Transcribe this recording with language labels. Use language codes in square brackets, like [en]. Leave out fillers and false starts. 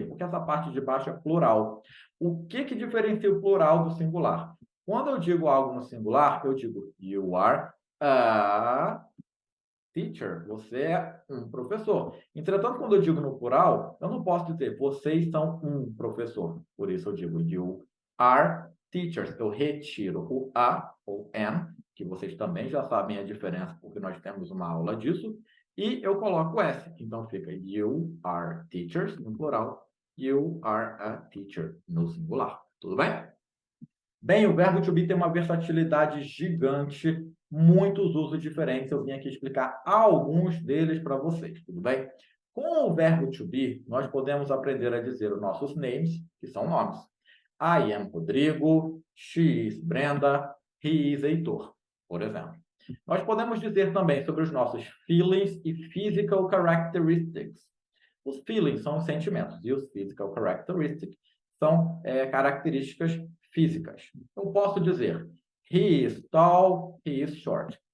[pt] Porque essa parte de baixo é plural. O que diferencia o plural do singular? Quando eu digo algo no singular, eu digo [en] you are a teacher. [pt] Você é um professor. Entretanto, quando eu digo no plural, eu não posso dizer vocês são um professor. Por isso eu digo [en] you are teachers. [pt] Eu retiro o a ou am, que vocês também já sabem a diferença, porque nós temos uma aula disso, e eu coloco o S. Então fica [en] you are teachers [pt] no plural, [en] you are a teacher [pt] no singular. Tudo bem? Bem, o verbo to be tem uma versatilidade gigante, muitos usos diferentes. Eu vim aqui explicar alguns deles para vocês, tudo bem? Com o verbo to be, nós podemos aprender a dizer os nossos names, que são nomes. [en] I am Rodrigo, she is Brenda, he is Heitor, [pt] por exemplo. Nós podemos dizer também sobre os nossos feelings e physical characteristics. Os feelings são os sentimentos e os physical characteristics são características físicas. Eu posso dizer, [en] he is tall, he is short.